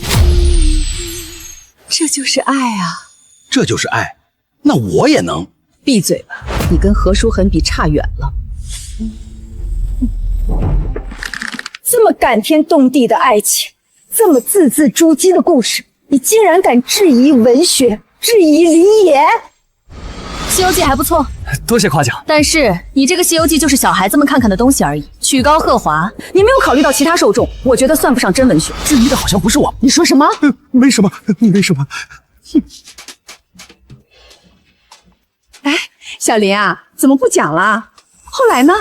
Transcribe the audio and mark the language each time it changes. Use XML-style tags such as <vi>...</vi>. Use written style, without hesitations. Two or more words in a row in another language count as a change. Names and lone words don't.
<zh>這就是愛啊！這就是愛，那我也能。閉嘴吧，你跟何書恆比差遠了。這麼感天動地的愛情，這麼字字珠璣的故事，你竟然敢質疑文學，質疑林野？西遊記還不錯，多謝誇獎。但是你這個西遊記就是小孩子們看看的東西而已，曲高和華，你沒有考慮到其他受眾，我覺得算不上真文學。質疑的好像不是我，你說什麼？沒什麼，沒什麼。哎，小林啊，怎麼不講了？後來呢？</zh>